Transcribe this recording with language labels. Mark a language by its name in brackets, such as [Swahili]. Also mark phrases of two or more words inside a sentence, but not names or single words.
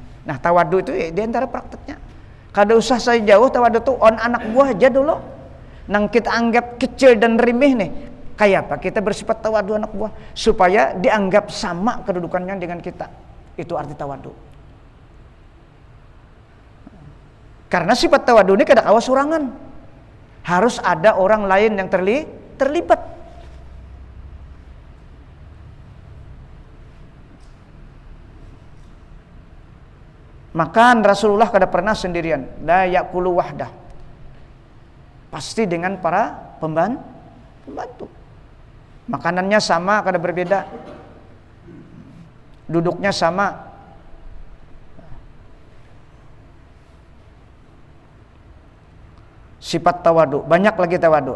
[Banjar] Nah, tawadu itu di antara prakteknya. Kada usah saya jauh, tawadu itu on anak buah aja dulu. Nang kita anggap kecil dan remeh nih. Kayak apa? [Indonesian] Kita bersifat tawadu anak buah supaya dianggap sama kedudukannya dengan kita. [Banjar] Itu arti tawadu. Karena sifat tawadu ini kada kawa surangan. [Indonesian] Harus ada orang lain yang terlibat. [Banjar] Makan Rasulullah kada pernah sendirian. [Arabic] لا يأكل وحده. [Indonesian] Pasti dengan para pembantu. [Banjar] Makanannya sama, kada berbeda. [Indonesian] Duduknya sama. Sifat tawadu, banyak lagi tawadu.